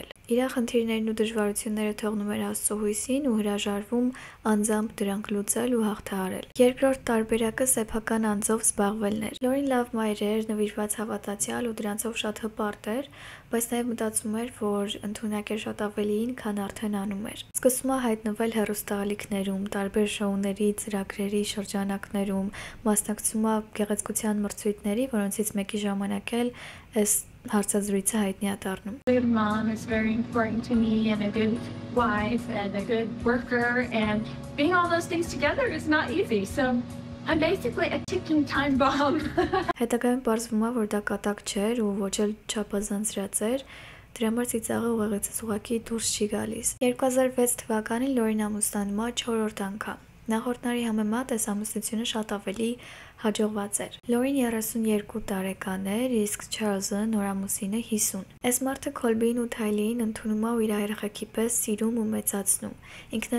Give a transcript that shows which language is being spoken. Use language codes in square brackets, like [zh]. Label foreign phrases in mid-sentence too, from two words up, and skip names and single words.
[hy] Իր խնդիրներն ու դժվարությունները թողնում էր Աստծո հույսին ու հրաժարվում անձամբ դրանք լուծել ու հաղթահարել։ Երկրորդ տարբերակը սեփական անձով զբաղվելն էր։ Լորին լավ մայր էր, նվիրված հավատացյալ ու դրանցով շատ հպարտ էր, բայց նաև մտածում էր, որ ընդունակ էր շատ ավելիին, քան արդեն անում էր։ Սկսում է հայտնվել հեռուստաալիքներում, տարբեր շոուների, ծրագրերի շրջանակներում, մասնակցում է գեղեցկության մրցույթների, որոնցից մեկի ժամանակ էլ այս հարցազրույցը հայտնի է դառնում։ [en] A good mom is very important to me, and a good wife, and a good worker, and being all those things together is not easy. So I'm basically a ticking time bomb. [hy] Հետագայում պարզվում է, որ դա կատակ չէր ու ոչ էլ չափազանցրած էր, դրա համար ծիծաղը ուղեղիցս ուղղակի դուրս չի գալիս։ 2006 թվականին Լորին ամուսնանում է 4-րդ անգամ։ Նախորդների համեմատ այս ամուսնությունը շատ ավելի հաջողված էր։ Լորին 32 տարեկան էր, իսկ Չարլզը նորամուսինը 50։ Այս մարդը Քոլբին ու Թայլիին ընդունում է ու իր երեխեքի պես սիրում ու մեծացնում։ Ինքն